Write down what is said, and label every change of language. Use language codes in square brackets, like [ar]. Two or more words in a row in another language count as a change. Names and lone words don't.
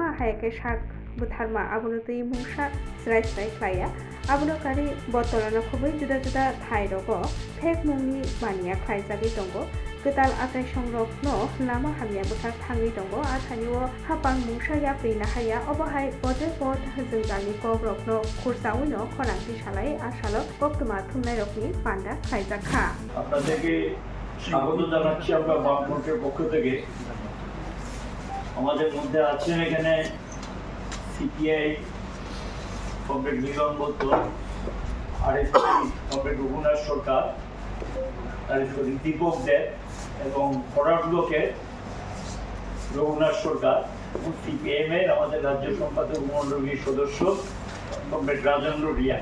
[trp] हायाके शाक बुथारमा आबनो तै मुंसा स्राय ख्लाया आबनो कारि बतलाना खुबै जुदा थाइ रगो फेक मुंनि बानिया ख्लायजागै दंगो गोदाल आथाय संरक्षनो लामा हामिया बुथार थाङै दंगो आथानिवो हापां मुंसा याप्रि नाहारिया अबहाय पदे पद जोंजानि कक रखनो खुरसाउनो खरांथि सालाय आसालो कक्तमा थुमनाय रखनि पान्डा ख्लायजाखा [bn] আপনাদেরকে স্বাগত জানাচ্ছি আমরা বামফ্রন্টের পক্ষ থেকে। আমাদের মধ্যে আছেন এখানে CPI কমরেড মিলন বৈদ্য, RSP কমরেড রঘুনাথ সরকার, RSP দীপক দেব এবং ফরওয়ার্ড ব্লকের রঘুনাথ সরকার এবং CPIM এর আমাদের রাজ্য সম্পাদক মণ্ডলীর সদস্য কমরেড রাজেন্দ্র রিয়া।